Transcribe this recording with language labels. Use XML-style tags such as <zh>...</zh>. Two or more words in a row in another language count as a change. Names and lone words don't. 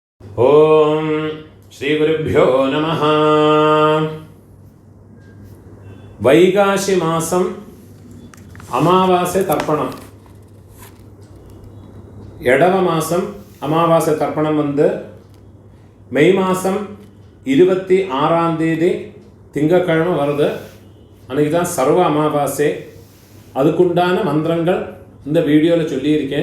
<sa>ഓം ശ്രീ ഗുരുഭ്യോ നമഃ.</sa> <ml>വൈകാശി മാസം അമാവാസ്യ തർപ്പണം.</ml> <ta>எடவ மாதம் அமாவாசை தர்ப்பணம் மே மாதம் 26ஆம் தேதி திங்கக்கிழமை வருது. அன்றைக்கி தான் சர்வ அமாவாசை. அதுக்குண்டான மந்திரங்கள் இந்த வீடியோவில் சொல்லியிருக்கேன்.</ta>